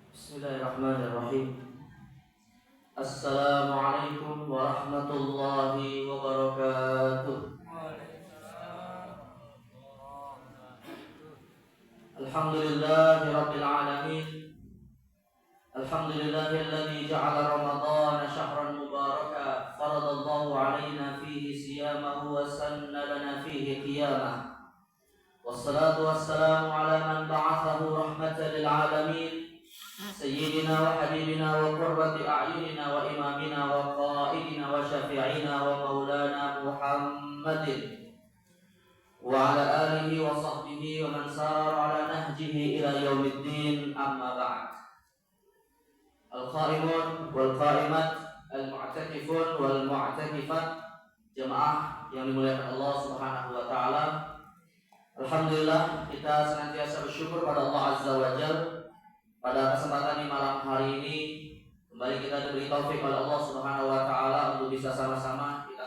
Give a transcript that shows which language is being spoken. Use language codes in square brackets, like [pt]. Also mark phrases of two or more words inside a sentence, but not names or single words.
[ar] بسم الله الرحمن الرحيم. السلام عليكم ورحمة الله وبركاته. الحمد لله رب العالمين. الحمد لله الذي جعل رمضان شهرا مباركا فرض الله علينا فيه صيامه وسن لنا فيه قيامه. والصلاة والسلام على من بعثه رحمة للعالمين. سيدنا وحبيبنا وقرة أعيننا وإمامنا وقائدنا وشفيعنا ومولانا محمد وعلى آله وصحبه ومن سار على نهجه إلى يوم الدين. أما بعد. القائمون والقائمات المعتكفون والمعتكفات [id] jemaah yang dimuliakan Allah [ar] سبحانه وتعالى. [id] Alhamdulillah, kita senantiasa bersyukur pada Allah [ar] عز وجل. [id] Pada kesempatan di malam hari ini kembali kita diberi taufik oleh Allah [ar] سبحانه وتعالى [id] untuk bisa sama-sama kita